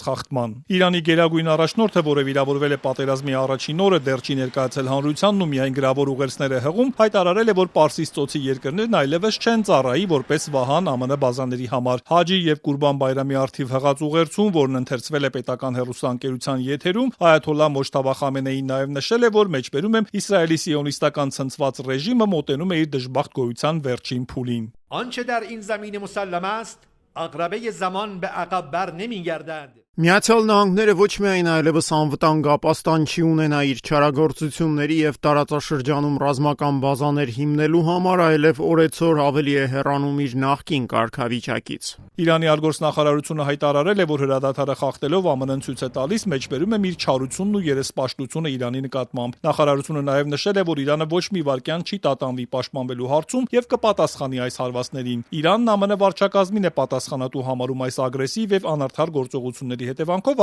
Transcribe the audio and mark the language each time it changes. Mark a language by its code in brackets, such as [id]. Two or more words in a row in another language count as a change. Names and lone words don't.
[hy] խախտման։ Իրանի գերագույն առաջնորդը, որը վիրավորվել է պատերազմի առաջին օրը, դեռ չի ներկայացել հանրությանն ու միայն գրավոր ուղերձներ է հղում, հայտարարել է, որ Պարսից ծոցի երկրներն այլևս չեն ծառայի որպես վահան ԱՄՆ բազաների համար։ Հաջի եւ Կուրբան Բայրամի առթիվ հղած ուղերձում, որն ընթերցվել է պետական հեռուստաընկերության եթերում, այաթոլլա Մոջթաբա Խամենեին նաեւ նշել է, որ մեջբերում է Իսրայելի սիոնիստական ցնցված ռեժիմը մոտենում է իր դժբախտ գոյության վերջին փուլին։ [fa] آنچه در این زمین مسلم است عقربه زمان به عقب بر نمیگردد. [hy] Միացյալ Նահանգները ոչ միայն այլևս անվտանգ ապաստան չի ունենա իր չարագործությունների եւ տարածաշրջանում ռազմական բազաներ հիմնելու համար, այլև օրեցօր ավելի է հեռանում իր նախկին կարգավիճակից։ Իրանի արտգործնախարարությունը հայտարարել է, որ հրադադարը խախտելով ԱՄՆ-ն ցույց է տալիս մեջբերում է իր չարությունն ու երեսպաշտությունը Իրանի նկատմամբ։ Նախարարությունը նաեւ նշել է, որ Իրանը ոչ մի վայրկյան չի տատանվի պաշտպանվելու հարցում եւ կպատասխանի այս հարվածներին։ Իրանն ԱՄՆ վարչակազմին է պատասխանատու համարում այս ագրեսիվ եւ անարդար գործողությունների հետևանքով